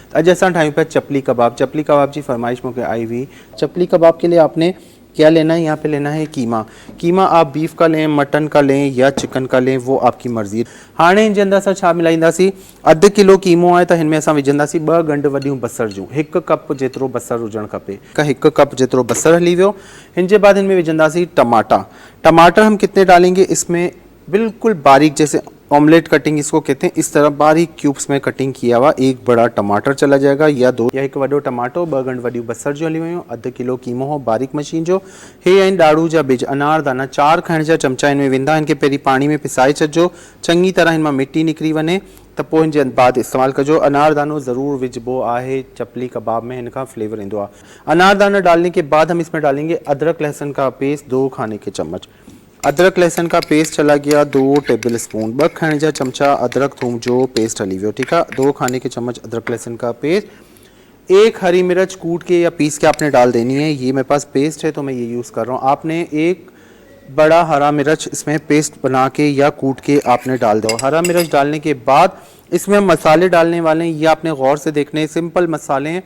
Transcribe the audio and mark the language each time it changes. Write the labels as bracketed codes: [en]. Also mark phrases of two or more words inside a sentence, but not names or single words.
[sd] अॼु असां ठाहियूं पिया चपली कबाब जी फरमाइश मूंखे आई हुई। [ur] چپلی کباب کے لیے آپ نے کیا لینا ہے، یہاں پہ لینا ہے قیمہ آپ بیف کا لیں، مٹن کا لیں یا چکن کا لیں، وہ آپ کی مرضی. [sd] हाणे हिन जे अंदरि असां छा मिलाईंदासीं, अधु किलो कीमो आहे त हिन में असां विझंदासीं 2 गंढ वॾियूं बसर जूं, 1 कप जेतिरो बसर हुजणु खपे, 1 कप जेतिरो बसर हली वियो। हिन जे बाद हिन में विझंदासीं टमाटर [ur] ہم کتنے ڈالیں گے، اس میں بالکل باریک، جیسے [en] omelette cutting [ur] اس کو کہتے ہیں، اس طرح باریک کیوبز میں کٹنگ کیا ہوا 1 بڑا ٹماٹر چلا جائے گا, [sd] या 2 या 1 वॾो टमाटो, 2 गंढ वॾियूं बसर जो हली वियूं, अधु किलो कीमो हो बारीक मशीन जो। हे आहिनि ॾाढ़ू जा बिज, अनारदाना 4 खाइण जा चमचा हिन में वेंदा। इनखे पहिरीं पाणी में पिसाए छॾिजो, चङी तरह हिन मां मिटी निकिरी वञे त पोइ हिन जे बाद इस्तेमालु कजो। अनारदानो ज़रूर विझबो आहे चपली कबाब में, हिन खां फ्लेवर ईंदो आहे। [ur] اناردانہ ڈالنے کے بعد ہم اس میں ڈالیں گے ادرک لہسن کا پیسٹ 2 کھانے کے چمچ. ادرک لہسن کا پیسٹ چلا گیا [sd] 2 [en] table spoon, [sd] 2 खाने का चमचा अदरक थूम जो पेस्ट हली वियो, [ur] ٹھیک ہے. 2 کھانے کے چمچ ادرک لہسن کا پیسٹ۔ 1 ہری مرچ کوٹ کے یا پیس کے آپ نے ڈال دینی ہے، یہ میرے پاس پیسٹ ہے تو میں یہ یوز کر رہا ہوں. آپ نے 1 بڑا ہرا مرچ اس میں پیسٹ بنا کے یا کوٹ کے آپ نے ڈال دو. ہرا مرچ ڈالنے کے بعد اس میں ہم مسالے ڈالنے والے ہیں، یہ آپ نے غور سے دیکھنے، سمپل مسالے ہیں.